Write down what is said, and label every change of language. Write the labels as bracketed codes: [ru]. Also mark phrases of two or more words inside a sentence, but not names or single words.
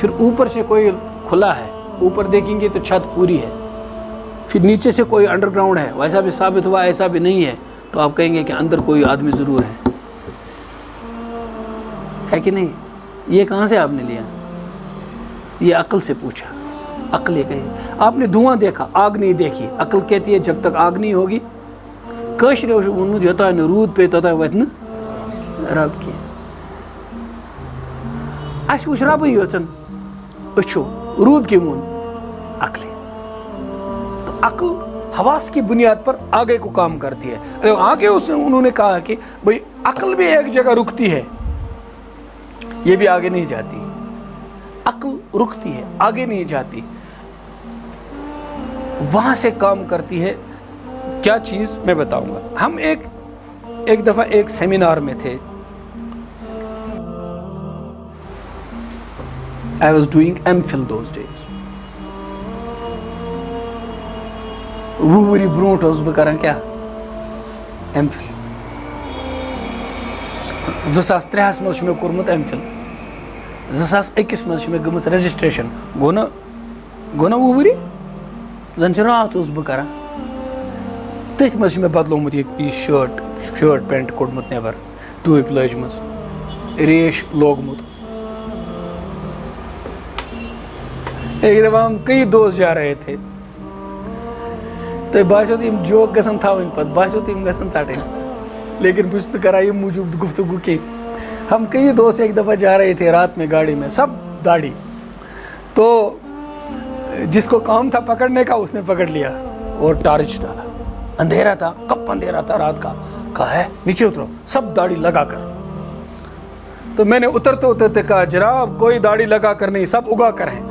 [ur] پھر اوپر سے کوئی کھلا ہے، اوپر دیکھیں گے تو چھت پوری ہے، پھر نیچے سے کوئی [en] under ground [ur] ہے، ویسا بھی ثابت ہوا ایسا بھی نہیں ہے، تو آپ کہیں گے کہ اندر کوئی آدمی ضرور ہے کہ نہیں؟ یہ کہاں سے آپ نے لیا؟ یہ عقل سے پوچھا. عقل یہ کہے. آپ نے دھواں دیکھا، آگ نہیں دیکھی. عقل کہتی ہے جب تک آگ نہیں ہوگی [ks] کٲشرِ اوس ووٚنمُت یوٚتانۍ نہٕ روٗد پیٚیہِ توٚتانۍ واتہِ نہٕ رب کینٛہہ. اَسہِ وٕچھ ربٕے یٲژَن أچھو، روٗد کٔمۍ ووٚن؟ عقلے. [ur] تو عقل حواس کی بنیاد پر آگے کو کام کرتی ہے. آگے انہوں نے کہا کہ بھائی عقل بھی ایک جگہ رکتی ہے، یہ بھی آگے نہیں جاتی. عقل رکتی ہے، آگے نہیں جاتی، وہاں سے کام کرتی ہے. کیا چیز میں بتاؤں گا. ہم ایک دفعہ ایک سیمینار میں تھے. [en] I was doing MPhil those days. [ks] وہ ؤری برونٹھ اوسُس بہٕ کران کیٛاہ MPhil. 2003 منٛز چھُ مےٚ کوٚرمُت MPhil. 2001 منٛز چھِ مےٚ گٔمٕژ رجسٹریشن. گوٚو نا 20 ؤری؟ زن چھِ راتھ اوسُس بہٕ کران. تٔتھۍ منٛز چھِ مےٚ بدلومُت یہِ [en] shirt pant [ks] کوٚڑمُت نٮ۪بر، ٹوٗپۍ لٲجمٕژ، ریش لوگمُت. [ur] ایک دفعہ ہم کئی دوست جا رہے تھے تو [ks] باسیو تم جوک گژھن تھاوٕنۍ پتہٕ باسیو تم گژھن ژٹٕنۍ، لیکن بہٕ چھُس نہٕ کران یہِ موٗجوٗب گفتگو کینٛہہ. [ur] ہم کئی دوست ایک دفعہ جا رہے تھے رات میں گاڑی میں، سب داڑھی. تو جس کو کام تھا پکڑنے کا اس نے پکڑ لیا اور ٹارچ ڈالا. اندھیرا تھا، کب اندھیرا تھا رات کا. کہا ہے نیچے اترو، سب داڑھی لگا کر. تو میں نے اترتے اترتے کہا جناب کوئی داڑھی لگا کر نہیں، سب اگا کر ہیں.